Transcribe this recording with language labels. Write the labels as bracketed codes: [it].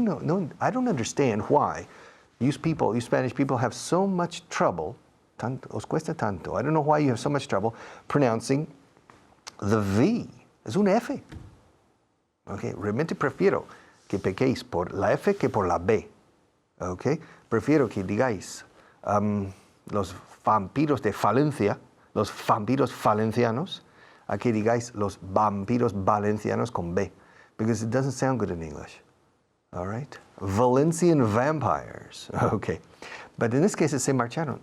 [en] No, I don't understand why you Spanish people have so much trouble, [es] os cuesta tanto. [en] I don't know why you have so much trouble pronouncing the V. [es] Es una F. Okay? Realmente prefiero que pequéis por la F que por la B. Okay? Prefiero que digáis los vampiros de Valencia, los vampiros valencianos, a que digáis los vampiros valencianos con B. [en] Because it doesn't sound good in English. All right? Valencian vampires. Okay. But in this case, it's se marcharon.